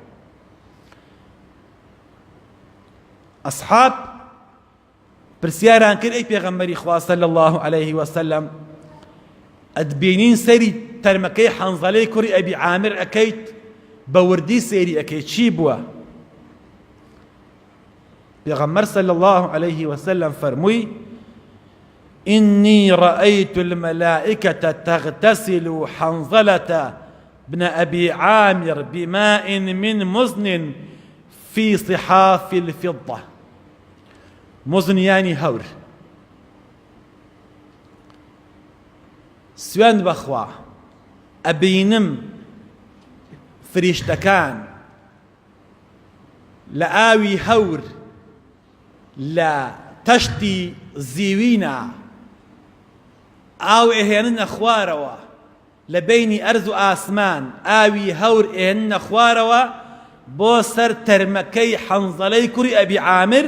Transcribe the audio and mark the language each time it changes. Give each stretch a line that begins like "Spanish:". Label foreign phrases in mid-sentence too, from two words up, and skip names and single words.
Central Kurdish: ئەسحاب پرسیاران کرد، ئەی پێغەمبەری خوا
Arabic: صلی الله عليه وسلم،
Central Kurdish: ئەتبینین سەیری تەرمەکەی حەنزەلەی کوڕی ئەبی عامر ئەکەیت، بە وردی سەیری ئەکەیت، چی بووە؟
Arabic: پێغەمبەر صلی الله عليه وسلم فەرمووی: إني رأيت الملائكة تغتسل حنظلة بن أبي عامر بماء من مزن في صحاف الفضة. مزن يعني هور.
Central Kurdish: سوێند بەخوا ئەبینم فریشتەکان لە ئاوی هەور لە تەشتی زیوینە ئاو ئێهێننە خوارەوە، لە بینی ئەرز و ئاسمان ئاوی هەور ئێهێننە خوارەوە بۆ سەر تەرمەکەی حەنزەلەی کوڕی ئەبی عامر.